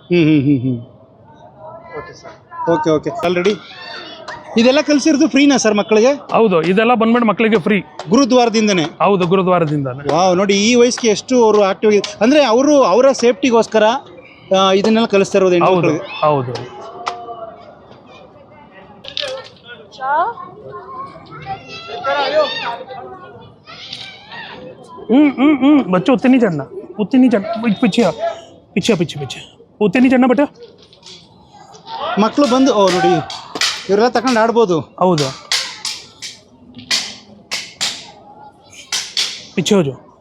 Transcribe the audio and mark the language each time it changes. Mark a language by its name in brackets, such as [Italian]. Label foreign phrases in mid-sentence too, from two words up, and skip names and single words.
[Kannada] ಓಕೆ. ಆಲ್ರೆಡಿ ಇದೆಲ್ಲ ಕಲಿಸಿರೋದು ಫ್ರೀನಾ ಸರ್ ಮಕ್ಕಳಿಗೆ? ಹೌದು, ಇದೆಲ್ಲ ಬಂದ್ಬಿಟ್ಟು ಮಕ್ಕಳಿಗೆ ಫ್ರೀ, ಗುರುದ್ವಾರದಿಂದನೇ. ಹೌದು, ಗುರುದ್ವಾರದಿಂದಾನೆ. ವಾವ್, ನೋಡಿ ಈ ವಯಸ್ಸಿಗೆ ಎಷ್ಟು ಅವರು ಆಕ್ಟಿವ್ ಅಂದ್ರೆ ಅವರ ಸೇಫ್ಟಿಗೋಸ್ಕರ ಇದನ್ನೆಲ್ಲ ಕಲಿಸ್ತಾ ಇರೋದು. ಹೌದು. [Hindi] बच्चों उत्ते नहीं चढ़ना, पीछे उत्ते नहीं चढ़ना बेटा. [Kannada] ಮಕ್ಕಳು ಬಂದು ನೋಡಿ ಇವರೆಲ್ಲ ತಗೊಂಡು ಆಡ್ಬೋದು. ಹೌದು, [Hindi] पीछे हो जाओ.